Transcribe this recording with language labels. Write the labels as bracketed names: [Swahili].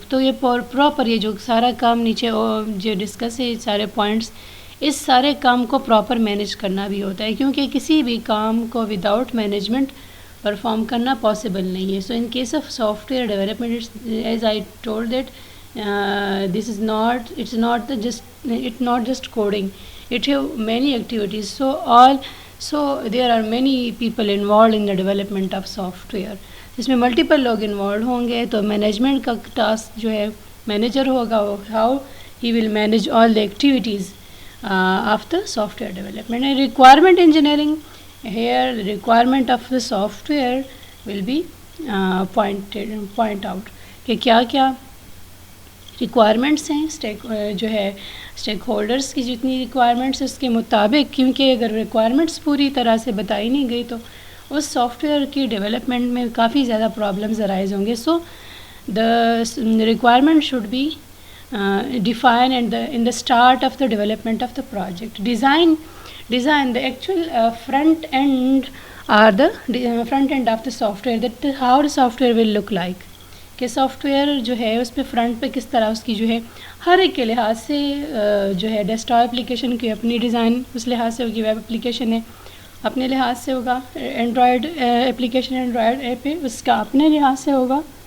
[Urdu] تو یہ پراپر یہ جو سارا کام نیچے جو ڈسکس ہے سارے پوائنٹس, اس سارے کام کو پراپر مینیج کرنا بھی ہوتا ہے, کیونکہ کسی بھی کام کو وداؤٹ مینجمنٹ پرفارم کرنا پاسبل نہیں ہے. [English] So in case of software development, as I told that this is not, it's not the just coding, it have many activities. So there are many people involved in the development of software. [Urdu] اس میں multiple لوگ involve ہوں گے. تو management کا task جو ہے manager ہوگا, [English] How he will manage all the activities of the software development. And requirement engineering, here requirement of the software will be point out [Urdu] کہ کیا کیا ریکوائرمنٹس ہیں, جو ہے اسٹیک ہولڈرس کی جتنی ریکوائرمنٹس اس کے مطابق, کیونکہ اگر ریکوائرمنٹس پوری طرح سے بتائی نہیں گئی تو اس سافٹ ویئر کی ڈیولپمنٹ میں کافی زیادہ پرابلمز ارائز ہوں گے. [English] So the requirement should be define in the start of the development of the project. Design the actual front end or the front end of the software, that how the software will look like, [Urdu] کہ soft where جو ہے اس پہ front پہ کس طرح اس کی جو ہے ہر ایک کے لحاظ سے جو ہے ڈیسک ٹاپ اپلیکیشن کی اپنی ڈیزائن اس لحاظ سے ہوگی, ویب اپلیکیشن ہے اپنے لحاظ سے ہوگا, اینڈرائڈ اپلیکیشن اینڈرائڈ ایپ ہے اس کا اپنے لحاظ سے ہوگا.